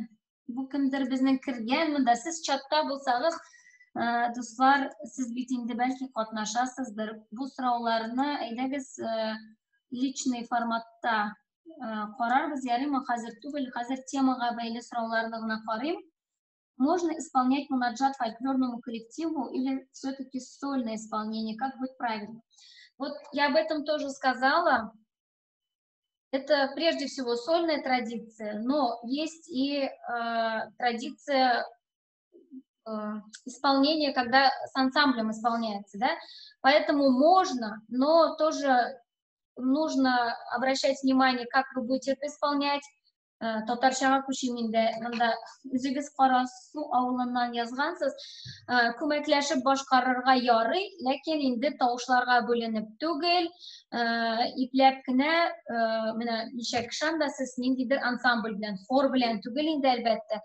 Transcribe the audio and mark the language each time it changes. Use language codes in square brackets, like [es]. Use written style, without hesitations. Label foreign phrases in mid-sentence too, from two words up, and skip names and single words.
[tt] Бу кемдер безнең кергән монда. Сез чатта булсагыз, дуслар, сез бит инде бәлки катнашасыздыр. Бу сорауларны әйдәгез личный форматта карарбыз, ярыймы? Хәзер түгел, хәзер темага бәйле сорауларны гына карыйм. [ru] Можно исполнять мунаджат фольклорному коллективу или все-таки сольное исполнение? Как будет правильно? Вот я об этом тоже сказала. Это прежде всего сольная традиция, но есть и традиция исполнения, когда с ансамблем исполняется, да? Поэтому можно, но тоже нужно обращать внимание, как вы будете это исполнять. [tt] Татарчага күчимендә монда үзегез Карасу авылыннан язгансыз, күмәкләшеп башкарырга ярый, ләкин инде тавышларга бүленеп түгел, ипләп кенә менә ничә кеше анда сез ниндидер ансамбль белән, хор белән түгел инде әлбәттә.